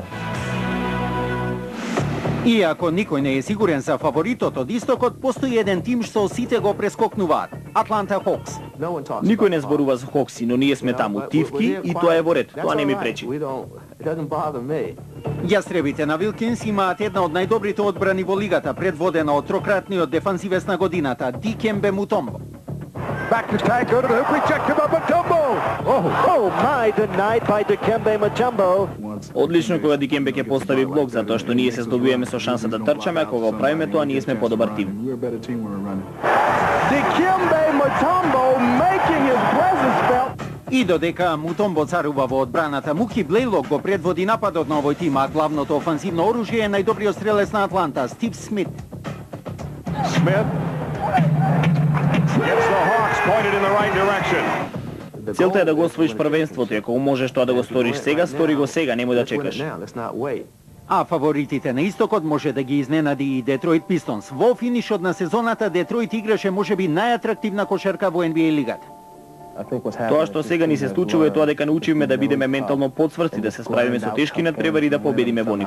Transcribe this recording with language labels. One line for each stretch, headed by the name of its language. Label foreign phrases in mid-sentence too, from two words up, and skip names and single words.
Macedonian: Иако никој не е сигурен за фаворитот од истокот, постои еден тим што сите го прескокнуваат – Атланта Хокс. Никој не зборува за Хокси, но ние сме таму тивки и тоа е во ред, тоа не ми пречи. Јастребите на Вилкинс имаат една од најдобрите одбрани во лигата, предводена од трократниот дефанзивец на годината Дикембе Мутомбо.
English: Back to tag, go to the hoop, rejected by Mutombo. Oh my, denied by Dikembe Mutombo.
Macedonian: Одлично кога Дикембе ќе постави блок, затоа што ние се здобиваме со шанса да трчаме, а кога го правиме тоа, ние сме подобар тим.
English: Dikembe Mutombo making his presence felt.
Macedonian: И додека Мутомбо царува во одбраната, Муки Блейлок го предводи нападот на овој тим, а главното офанзивно оружје е најдобриот стрелец на Атланта, Стив Смит.
English: Smith gets the Hawks pointed in the right direction.
Macedonian: Целта е да го освоиш првенството, и ако можеш тоа да го сториш сега, стори го сега, немој да чекаш. А фаворитите на истокот може да ги изненади и Детройт Пистонс. Во финишот на сезоната Детройт играше можеби најатрактивна кошарка во NBA лигата. Тоа што сега ни се случува е тоа дека научиме да бидеме ментално подсврсти, да се справиме со тешки надпревари и да победиме во нив.